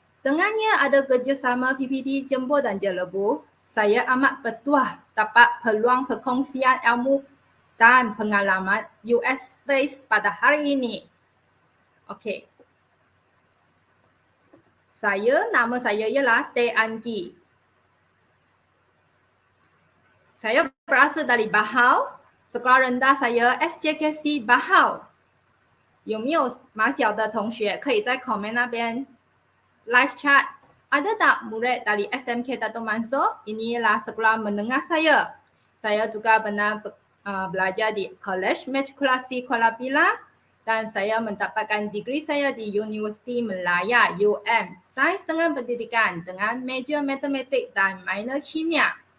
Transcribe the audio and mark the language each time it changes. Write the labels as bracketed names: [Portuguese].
[Malay] Dengannya ada kerjasama PPD Jember dan Jelebu, saya amat bertuah dapat peluang perkongsian ilmu dan pengalaman US Space pada hari ini. Okey. Nama saya ialah TNG. Saya berasal dari Bahau. Sekolah rendah saya SJKC Bahau。 [Chinese] 有没有蛮小的同学可以在 comment 那边 live chat? [Malay] Ada tak murid dari SMK Dato' Mansur? Ini ialah sekolah menengah saya. Saya juga pernah belajar di College Matrikulasi Kuala Pilah dan saya mendapatkan degree saya di Universiti Melaya UM, Sains dengan Pendidikan dengan major matematik dan minor kimia.